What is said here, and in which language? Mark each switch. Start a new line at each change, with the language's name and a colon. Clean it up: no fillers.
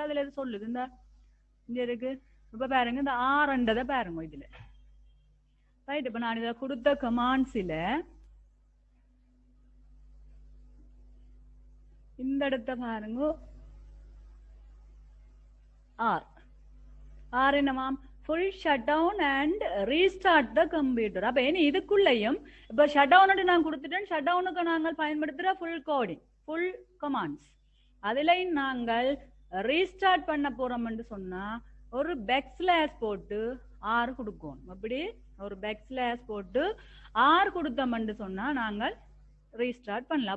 Tamil: அதுல எது சொல்லுது இந்த இங்க இருக்கு. இப்ப பாருங்க இந்த ஆர்ன்றதை பாருங்க இதுல. ரைட். இப்ப நான் இதை கொடுத்த கமாண்ட்ஸ்ல இந்த இடத்த பாருங்க. R என்னமாம்?
English: full shutdown and restart the computer.
Tamil: அப்ப இனி இதுக்குள்ளேயும் இப்ப ஷட் டவுன் நான் கொடுத்துட்டேன். ஷட் டவுனுக்கு நாங்கள் பயன்படுத்துற ஃபுல் கோடிங், ஃபுல் கமாண்ட்ஸ். அதுலயும் நாங்கள் ரீஸ்டார்ட் பண்ண போறோம்னு சொன்னா ஒரு பேக்ஸ்லாஷ் போட்டு ஆர் கொடுக்கணும். அப்படி ஒரு பேக்ஸ்லாஷ் போட்டு ஆர் கொடுத்தோம்னு சொன்னா நாங்கள் ரீஸ்டார்ட் பண்ணலாம்.